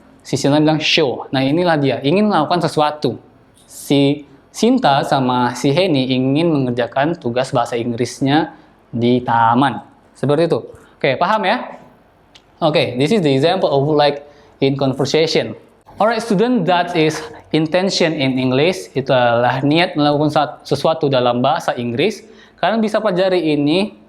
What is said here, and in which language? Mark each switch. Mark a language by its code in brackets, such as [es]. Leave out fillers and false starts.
[id] Si Sinta bilang, sure. Nah inilah dia, ingin melakukan sesuatu. Si Sinta sama si Henny ingin mengerjakan tugas bahasa Inggrisnya di taman. Seperti itu. Oke, paham ya? [en] Oke, this is the example of like in conversation. Alright, student, that is intention in English. [id] Itu adalah niat melakukan sesuatu dalam bahasa Inggris. Kalian bisa pelajari ini.